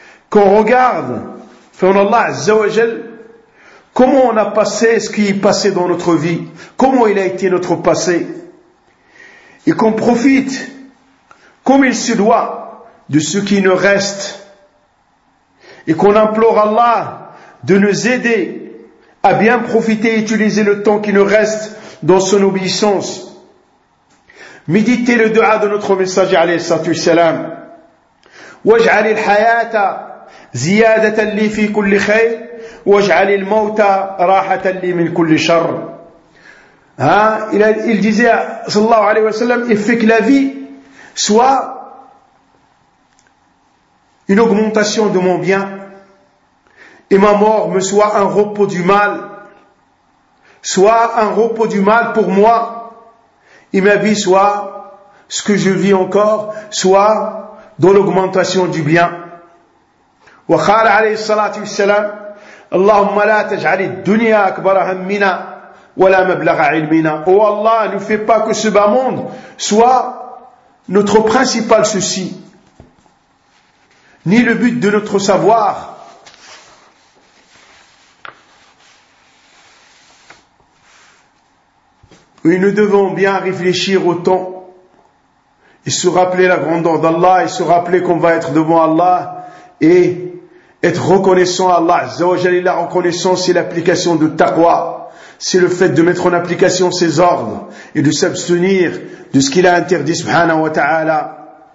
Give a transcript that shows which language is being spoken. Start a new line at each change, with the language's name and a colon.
French: Qu'on regarde, faisons Allah Azza wa Jal, comment on a passé ce qui est passé dans notre vie, comment il a été notre passé, et qu'on profite comme il se doit de ce qui nous reste, et qu'on implore Allah de nous aider à bien profiter et utiliser le temps qui nous reste dans son obéissance. Méditez le dua de notre messager alayhi salatu wassalam.
Arabic: Waj'al al-hayata زيادة لي في كل خير واجعل الموت راحة لي من كل شر.
French: Il disait sallallahu alayhi wa sallam, il fait que la vie soit une augmentation de mon bien et ma mort me soit un repos du mal, soit un repos du mal pour moi, et ma vie soit ce que je vis encore, soit dans l'augmentation du bien.
Arabic: وقال عليه الصلاة والسلام اللهم لا تجعل الدنيا أكبر همنا ولا مبلغ علمنا.
French: Oh Allah, ne fais pas que ce bas monde soit notre principal souci, ni le but de notre savoir. Et nous devons bien réfléchir au temps et se rappeler la grandeur d'Allah et se rappeler qu'on va être devant Allah et être reconnaissant à Allah, Azza wa Jalla, la reconnaissance et l'application de taqwa, c'est le fait de mettre en application ses ordres et de s'abstenir de ce qu'il a interdit, subhanahu wa ta'ala.